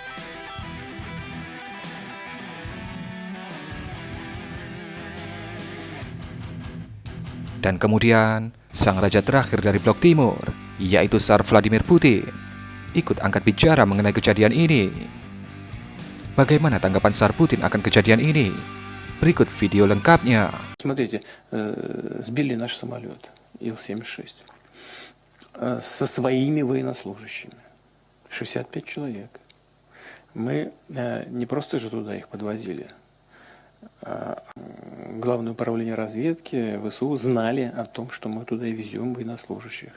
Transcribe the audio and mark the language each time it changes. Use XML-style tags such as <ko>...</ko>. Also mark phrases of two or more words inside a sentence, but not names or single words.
<id>Dan kemudian, sang raja terakhir dari blok timur, yaitu Tsar Vladimir Putin, ikut angkat bicara mengenai kejadian ini. Bagaimana tanggapan Tsar Putin akan kejadian ini? Berikut video lengkapnya.</id> <ru>Смотрите, сбили наш самолет Ил-76 со своими военнослужащими. 65 человек. Мы не просто же туда их подвозили. Главное управление разведки ВСУ знали о том, что мы туда и везем военнослужащих.</ru>